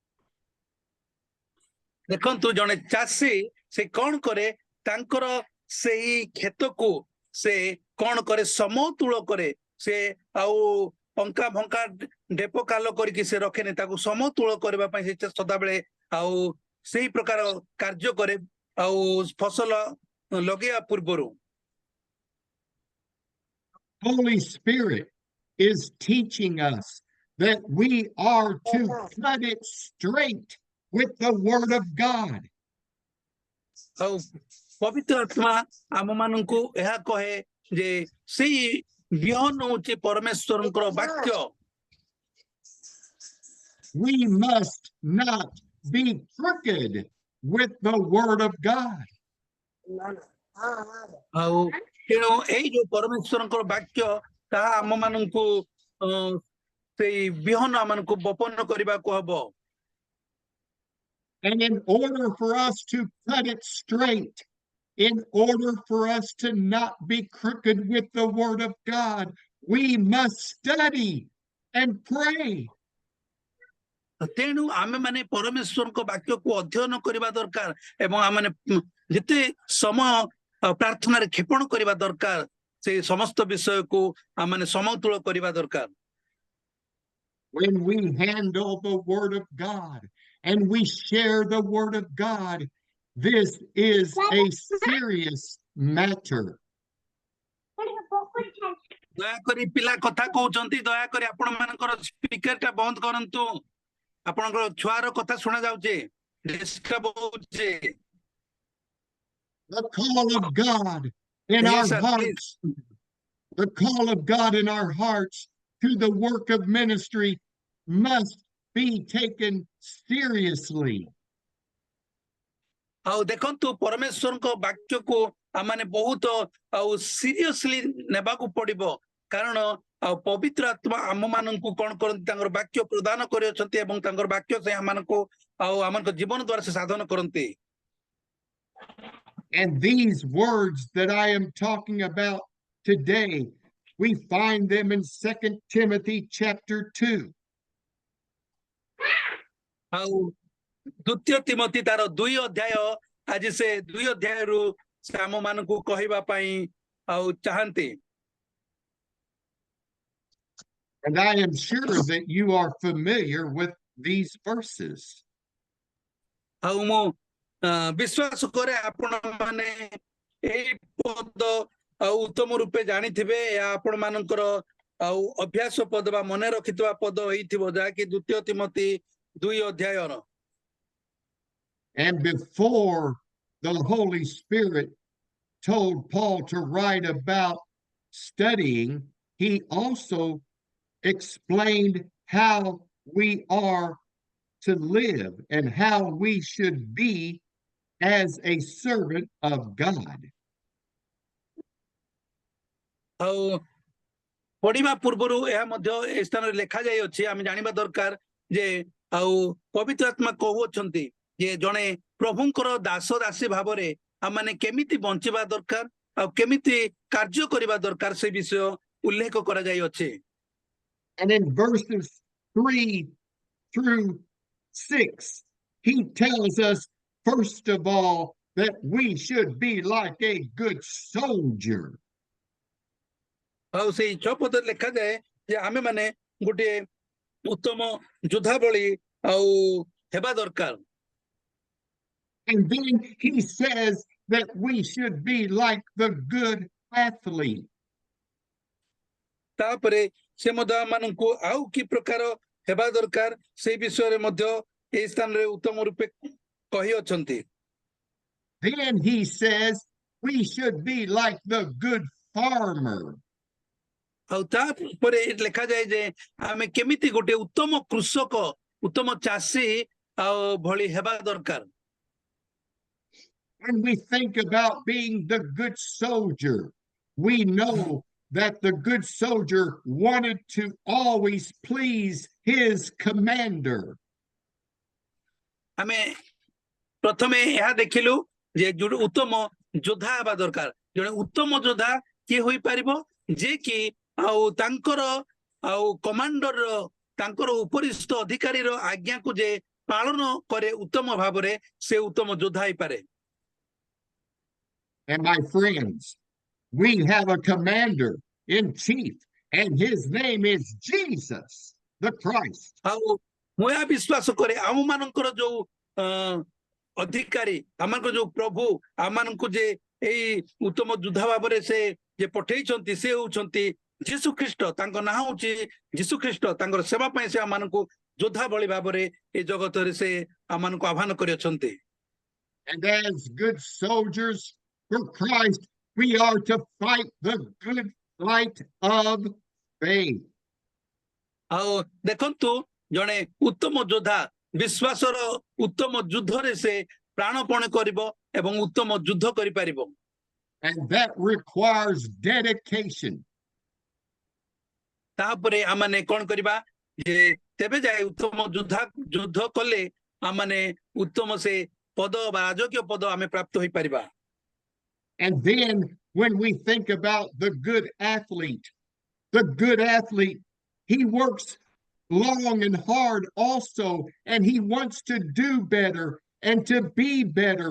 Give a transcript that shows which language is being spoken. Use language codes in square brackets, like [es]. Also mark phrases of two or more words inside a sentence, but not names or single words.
[or] ଦେଖନ୍ତୁ ଜଣେ ଚାଷୀ ସେ କଣ କରେ ତାଙ୍କର ସେଇ କ୍ଷେତକୁ ସେ କଣ କରେ ସମତୁଳ କରେ ସେ ଆଉ ପଙ୍କା ଭଙ୍କା ଢେପ କାଲ କରିକି ସେ ରଖେନି ତାକୁ ସମତୁଳ କରିବା ପାଇଁ ସେ ସଦାବେଳେ ଆଉ ସେଇ ପ୍ରକାର କାର୍ଯ୍ୟ କରେ ଆଉ ଫସଲ ଲଗେଇବା ପୂର୍ବରୁ [en] Holy Spirit is teaching us that we are to cut it straight with the Word of God. [or] ଆଉ ପବିତ୍ର ଆତ୍ମା ଆମ ମାନଙ୍କୁ ଏହା କହେ ଯେ ସେଇ ବିହନ ହଉଛି ପରମେଶ୍ୱରଙ୍କର ବାକ୍ୟ [en] We must not be crooked with the Word of God. [or] ଆଉ ତେଣୁ ଏଇ ଯୋଉ ପରମେଶ୍ୱରଙ୍କର ବାକ୍ୟ ତାହା ଆମ ମାନଙ୍କୁ ସେଇ ବିହନ ଆମମାନଙ୍କୁ ବପନ କରିବାକୁ ହବ [en] And in order for us to cut it straight, in order for us to not be crooked with the Word of God, we must study and pray. [or] ତେଣୁ ଆମେ ମାନେ ପରମେଶ୍ୱରଙ୍କ ବାକ୍ୟକୁ ଅଧ୍ୟୟନ କରିବା ଦରକାର ଏବଂ ଆମେ ଯେତେ ସମୟ ପ୍ରାର୍ଥନାରେ କ୍ଷେପଣ କରିବା ଦରକାର ସେଇ ସମସ୍ତ ବିଷୟକୁ ଆମେ ସମତୁଳ କରିବା ଦରକାର [en] When we handle the Word of God and we share the Word of God, this is a serious matter. [or] ଦୟାକରି ପିଲା କଥା କହୁଛନ୍ତି ଦୟାକରି ଆପଣ ମାନଙ୍କର ସ୍ପିକରଟା ବନ୍ଦ କରନ୍ତୁ ଆପଣଙ୍କର ଛୁଆର କଥା ଶୁଣା ଯାଉଛି ଡିଷ୍ଟର୍ବ ହଉଛି [en] The call of God in Yes, our sir, hearts, the call of God in our hearts to the work of ministry must be taken seriously. [or] ଆଉ ଦେଖନ୍ତୁ ପରମେଶ୍ୱରଙ୍କ ବାକ୍ୟକୁ ଆମେ ବହୁତ ଆଉ ସିରିୟସଲି ନେବାକୁ ପଡିବ କାରଣ ଆଉ ପବିତ୍ର ଆତ୍ମା ଆମ ମାନଙ୍କୁ କଣ କରନ୍ତି ତାଙ୍କର ବାକ୍ୟ ପ୍ରଦାନ କରିଅଛନ୍ତି ଏବଂ ତାଙ୍କର ବାକ୍ୟ ସେ ଆମମାନଙ୍କୁ ଆଉ ଆମଙ୍କ ଜୀବନ ଦ୍ୱାରା ସେ ସାଧନ କରନ୍ତି [en] And these words that I am talking about today, we find them in 2 Timothy chapter 2. [or] ଆଉ ଦ୍ୱିତୀୟ ତିମୋଥୀ ତାର 2 ଅଧ୍ୟାୟ ଆଜି ସେ 2 ଅଧ୍ୟାୟରୁ ସେ ଆମ ମାନଙ୍କୁ କହିବା ପାଇଁ ଆଉ ଚାହାନ୍ତି [en] And I am sure that you are familiar with these verses. [or] ଆଉ ମୁଁ ବିଶ୍ୱାସ କରେ ଆପଣ ମାନେ ଏଇ ପଦ ଆଉ ଉତ୍ତମ ରୂପେ ଜାଣିଥିବେ ଏହା ଆପଣ ମାନଙ୍କର ଆଉ ଅଭ୍ୟାସ ପଦ ବା ମନେ ରଖିଥିବା ପଦ ହେଇଥିବ ଯାହାକି ଦ୍ୱିତୀୟ ତିମୋଥୀ 2 ଅଧ୍ୟାୟର [en] And before the Holy Spirit told Paul to write about studying, he also explained how we are to live and how we should be as a servant of God. [or] ଆଉ ପଢିବା ପୂର୍ବରୁ ଏହା ମଧ୍ୟ ଏ ସ୍ଥାନରେ ଲେଖା ଯାଇଅଛି ଆମେ ଜାଣିବା ଦରକାର ଯେ ଆଉ ପବିତ୍ର ଆତ୍ମା କହୁଅଛନ୍ତି ଯେ ଜଣେ ପ୍ରଭୁଙ୍କର ଦାସ ଦାସୀ ଭାବରେ ଆମମାନେ କେମିତି ବଞ୍ଚିବା ଦରକାର ଆଉ କେମିତି କାର୍ଯ୍ୟ କରିବା ଦରକାର ସେ ବିଷୟ ଉଲ୍ଲେଖ କରାଯାଇଅଛି [en] And in verses 3 through 6, he tells us, first of all, that we should be like a good soldier. [or] ଆଉ ସେଇ 6 ପଦରେ ଲେଖାଯାଏ ଯେ ଆମେ ମାନେ ଗୋଟିଏ ଉତ୍ତମ ଯୋଦ୍ଧା ଭଳି ଆଉ ହେବା ଦରକାର [en] And then he says that we should be like the good athlete. [or] ତାପରେ ସେ ମଧ୍ୟ ଆମମାନଙ୍କୁ ଆଉ କି ପ୍ରକାର ହେବା ଦରକାର ସେଇ ବିଷୟରେ ମଧ୍ୟ ଏହି ସ୍ଥାନରେ ଉତ୍ତମ ରୂପେ କହିଅଛନ୍ତି [en] Then he says we should be like the good farmer. [or] ଆଉ ତାପରେ ଲେଖାଯାଏ ଯେ ଆମେ କେମିତି ଗୋଟେ ଉତ୍ତମ କୃଷକ ଉତ୍ତମ ଚାଷୀ ଆଉ ଭଳି ହେବା ଦରକାର। [en] When we think about being the good soldier, we know that the good soldier wanted to always please his commander. [or] ଆମେ ପ୍ରଥମେ ଏହା ଦେଖିଲୁ ଯେ ଯୋଉ ଉତ୍ତମ ଯୋଦ୍ଧା ହେବା ଦରକାର। ଜଣେ ଉତ୍ତମ ଯୋଦ୍ଧା କିଏ ହୋଇପାରିବ ଯେ କି ଆଉ ତାଙ୍କର ଆଉ କମାଣ୍ଡର ତାଙ୍କର ଉପରିସ୍ଥ ଅଧିକାରୀର ଆଜ୍ଞାକୁ ଯେ ପାଳନ କରେ ଉତ୍ତମ ଭାବରେ ସେ ଉତ୍ତମ ଯୋଦ୍ଧା ହେଇପାରେ। [en] And my friends, we have a commander in chief, and his name is Jesus the Christ. [or] ଆଉ ମୁଁ ଏହା ବିଶ୍ୱାସ କରେ ଆମମାନଙ୍କର ଯୋଉ ଅଧିକାରୀ ଆମମାନଙ୍କର ଯୋଉ ପ୍ରଭୁ ଆମମାନଙ୍କୁ ଯେ ଏଇ ଉତ୍ତମ ଯୋଦ୍ଧା ଭାବରେ ସେ ଯେ ପଠେଇଛନ୍ତି ସେ ହଉଛନ୍ତି ଯୀଶୁ ଖ୍ରୀଷ୍ଟ। ତାଙ୍କ ନାଁ ହଉଛି ଯୀଶୁ ଖ୍ରୀଷ୍ଟ। ତାଙ୍କର ସେବା ପାଇଁ ସେ ଆମମାନଙ୍କୁ ଯୋଦ୍ଧା ଭଳି ଭାବରେ ଏ ଜଗତରେ ସେ ଆମମାନଙ୍କୁ ଆହ୍ୱାନ କରିଅଛନ୍ତି। [en] And as good soldiers for Christ, we are to fight the good fight of faith. [or] ଆଉ ଦେଖନ୍ତୁ ଜଣେ ଉତ୍ତମ ଯୋଦ୍ଧା ବିଶ୍ୱାସର ଉତ୍ତମ ଯୁଦ୍ଧରେ ସେ ପ୍ରାଣପଣ କରିବ ଏବଂ ଉତ୍ତମ ଯୁଦ୍ଧ କରିପାରିବ। [en] And that requires dedication. [or] ତାପରେ ଆମମାନେ କଣ କରିବା ଯେ ତେବେ ଯାଏ ଉତ୍ତମ ଯୁଦ୍ଧ କଲେ ଆମମାନେ ଉତ୍ତମ ସେ ପଦ ବା ରାଜକୀୟ ପଦ ଆମେ ପ୍ରାପ୍ତ ହୋଇପାରିବା। [en] And then when we think about the good athlete, he works long and hard also, and he wants to do better and to be better.